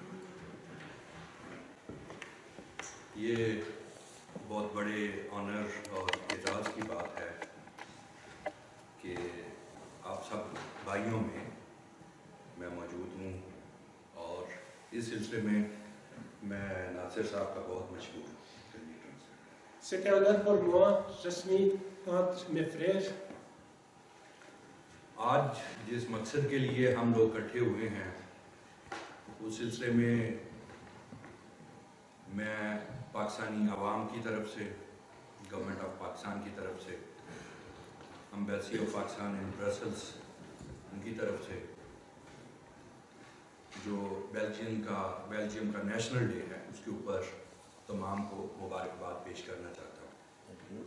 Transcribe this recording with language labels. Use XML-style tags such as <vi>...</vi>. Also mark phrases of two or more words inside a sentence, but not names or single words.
<ur>یہ بہت بڑے آنر اور اعزاز کی بات ہے کہ آپ سب بھائیوں میں موجود ہوں, اور اس سلسلے میں ناصر صاحب کا بہت مشکور ہوں.</ur> <fr>C'est un honneur pour moi, je suis entre mes frères.</fr> <ur>آج جس مقصد کے لیے ہم لوگ اکٹھے ہوئے ہیں اس سلسلے میں پاکستانی عوام کی طرف سے,</ur> <en>Government of Pakistan</en> <ur>کی طرف سے,</ur> <en>Embassy of Pakistan in Brussels</en> <ur>ان کی طرف سے, جو بیلجیم کا</ur> <en>National Day</en> <ur>ہے اس کے اوپر تمام کو مبارکباد پیش کرنا چاہتا ہوں.</ur>